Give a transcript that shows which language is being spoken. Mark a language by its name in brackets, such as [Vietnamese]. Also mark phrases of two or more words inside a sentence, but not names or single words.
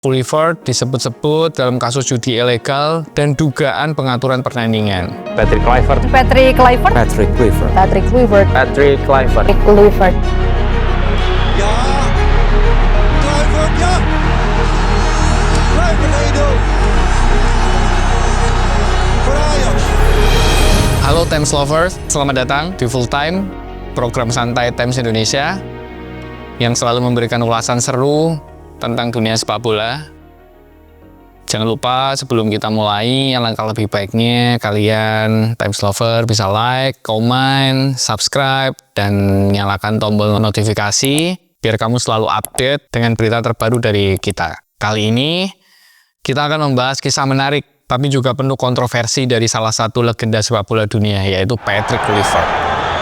[Indonesian] Kluivert disebut-sebut dalam kasus judi ilegal dan dugaan pengaturan pertandingan. Patrick Kluivert. Patrick Kluivert. Patrick Kluivert. Patrick Kluivert. Patrick Kluivert. Patrick Kluivert. [Dutch] Ja, Kluivert, ja. Kluivert 1-0. Voor Ajax. [Indonesian] Halo Times Lovers, selamat datang di Full Time, program santai Times Indonesia yang selalu memberikan ulasan seru tentang dunia sepak bola. Jangan lupa sebelum kita mulai, alangkah lebih baiknya kalian Times Lover bisa like, comment, subscribe, dan nyalakan tombol notifikasi biar kamu selalu update dengan berita terbaru dari kita. Kali ini kita akan membahas kisah menarik tapi juga penuh kontroversi dari salah satu legenda sepak bola dunia, yaitu Patrick Kluivert.